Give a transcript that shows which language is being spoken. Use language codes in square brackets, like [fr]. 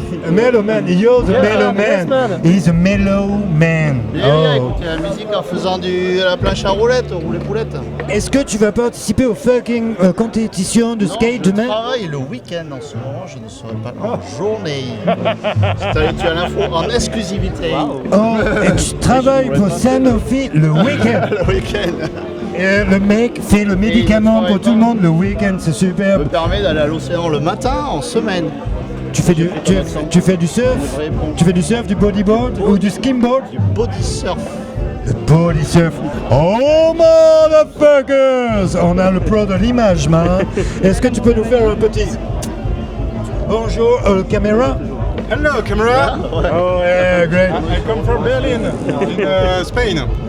[en] Mellow man, you're the mellow man. He's a mellow man. [fr] Viens écouter la musique en faisant la planche à roulettes, rouler poulette. Est-ce que tu vas participer aux fucking compétitions de skate demain? Je travaille le week-end en ce moment, je ne serai pas en journée. Tu as l'info en exclusivité. Oh, et tu travailles pour Sanofi le week-end. Le week-end. Et le mec fait le médicament pour tout le monde le week-end, c'est super. Ça me permet d'aller à l'océan le matin en semaine. Tu fais du surf? Tu fais du surf, du bodyboard ou du skimboard? Du body surf. Le body surf. Oh motherfuckers! On a le pro de l'image, man. Est-ce que tu peux nous faire un petit bonjour caméra? [en] Hello, camera. Oh, yeah, great. I come from Berlin, in Spain.